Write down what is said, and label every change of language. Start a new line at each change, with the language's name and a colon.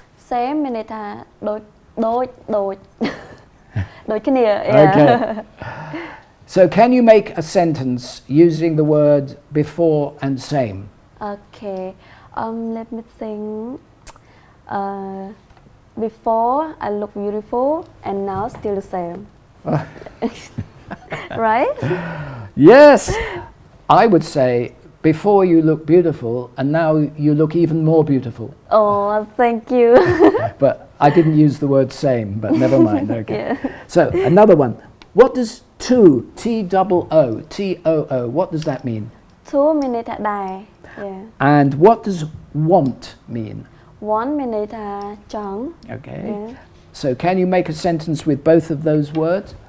Khmer: Same មានន័យថាដូចដូចគ្នា
English: yeah. Okay. So can you make a sentence using the word before and same? Okay. Let me think. Before I look beautiful and now still the same. Right? Yes. I would say before you look beautiful and now you look even more beautiful. Oh, thank you. But I didn't use the word same, but never mind. Okay. Yeah. So another one. What does to, T-O-O, T-O-O, what does that mean?
Khmer: ធូមានន័យថាដែរ
English: Yeah. And what does want mean?
Khmer: Want មានន័យថាចង់
English: Okay. Yeah. So can you make a sentence with both of those words?